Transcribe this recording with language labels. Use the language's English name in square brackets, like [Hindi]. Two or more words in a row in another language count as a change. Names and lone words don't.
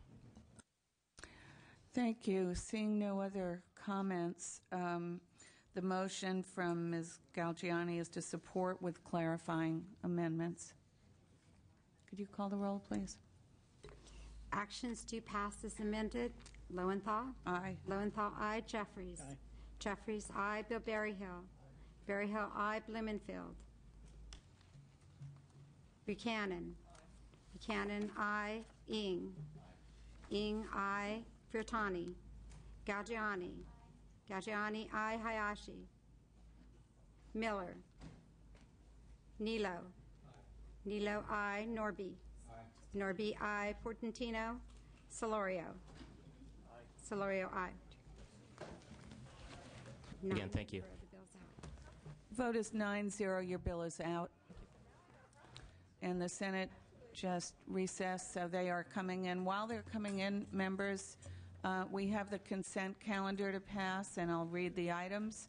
[English] Thank you. Seeing no other comments, the motion from Ms. Galgiani is to support with clarifying amendments. Could you call the roll, please? Actions to pass as amended. Lowenthal. Aye. Lowenthal, aye. Jeffries. Aye. Jeffries, aye. Bill Berryhill. Berryhill, aye. Blumenfield. Buchanan. Buchanan, aye. Ing. Ing, aye. Furtani. Galgiani. Galgiani, aye. Hayashi. Miller. Nilo. Nilo, aye. Norby. Norby, aye. Portantino. Solorio. Solorio, aye. Again, thank you. The bill's out. Vote is 9-0. Your bill is out. And the Senate just recessed, so they are coming in. While they're coming in, members, we have the consent calendar to pass, and I'll read the items.